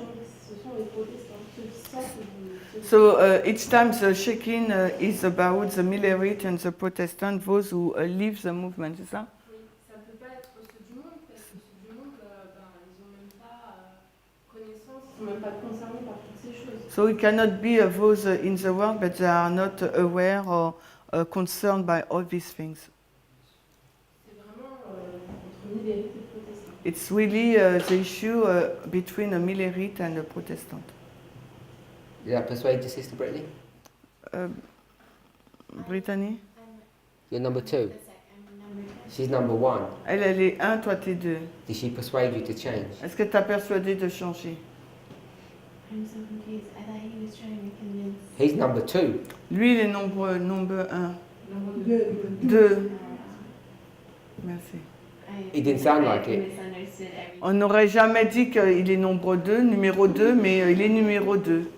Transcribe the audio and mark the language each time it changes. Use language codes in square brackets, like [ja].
[fr] Donc, ce sont les protestants, ceux qui sortent du... [en] So each time the shaking is about the Millerite and the Protestant, those who leave the movement, [fr] c'est ça? Oui, ça ne peut pas être ceux du monde, parce que ceux du monde, ils n'ont même pas connaissance, ils ne sont même pas concernés par toutes ces choses. [en] So it cannot be those in the world, but they are not aware or concerned by all these things. [fr] C'est vraiment entre Millerites et protestants. [en] It's really the issue between a Millerite and a Protestant. Did that persuade your sister Brittany? Brittany? You're number 2. The second number 2. She's number 1. [fr] Elle est 1, toi t'es 2. [en] Did she persuade you to change? [fr] Est-ce que t'as persuadé de changer? [en] I'm so confused. I thought he was trying to convince. He's number 2. [fr] Lui, il est nombre 1. 2. Merci. [en] It didn't sound like I it. misunderstood everything. [fr] On n'aurait jamais dit qu'il est nombre 2, numéro 2, mais il est numéro 2.